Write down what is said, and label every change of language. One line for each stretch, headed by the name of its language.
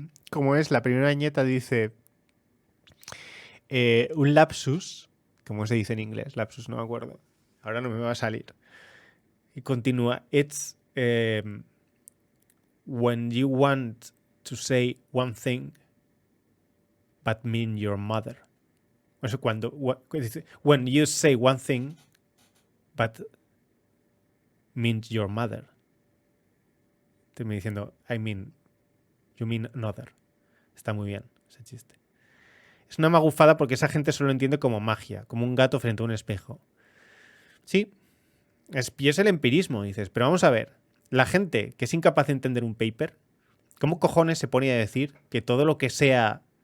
Spanish: como es, la primera viñeta dice... un lapsus, como se dice en inglés, lapsus, no me acuerdo. Ahora no me va a salir. Y continúa,
English: it's when you want to say one thing, but mean your mother.
Spanish: O sea,
English: when you say one thing, but means your mother.
Spanish: Estoy diciendo,
English: you mean another.
Spanish: Está muy bien ese chiste. Es una magufada porque esa gente solo entiende como magia, como un gato frente a un espejo. Sí, y es el empirismo, dices. Pero vamos a ver, la gente que es incapaz de entender un paper, ¿cómo cojones se pone a decir que todo lo que sea...